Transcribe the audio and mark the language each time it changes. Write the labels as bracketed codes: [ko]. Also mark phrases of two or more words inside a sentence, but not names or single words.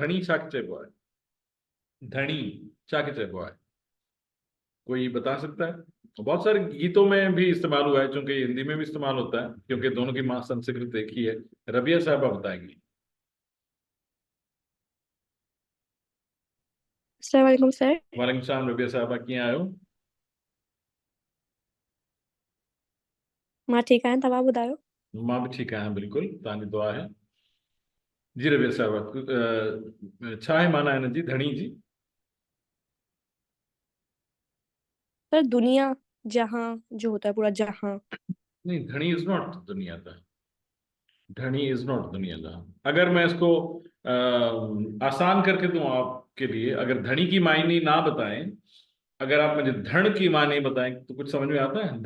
[sd] धनी छाके चेबो है, धनी छाके चेबो है, [ur] کوئی بتا سکتا ہے? بہت سارے گیتوں میں بھی استعمال ہوا ہے، چونکہ ہندی میں بھی استعمال ہوتا ہے، کیونکہ دونوں کی ماں سنسکرت ایک ہی ہے. رابعہ صاحبہ بتائیں گی. السلام علیکم سر. وعلیکم السلام رابعہ صاحبہ, [sd] कीअं आहियो? मां ठीक आहियां, तव्हां ॿुधायो? मां भी ठीक आहियां, बिल्कुल तव्हांजी दुआ है। जी रबिया साहबा, छा है माना हिन जी, धणी जी? [ur] سر دنیا، جہاں جو ہوتا ہے، پورا جہاں. نہیں، دھنی [en] is not [ur] دنیا کا. دھنی [en] is not [ur] دنیا کا. اگر میں اس کو آسان کر کے دوں آپ کے لیے، اگر دھنی کی معنی نہ بتائیں، اگر آپ مجھے دھن کی معنی بتائیں، تو کچھ سمجھ میں آتا ہے?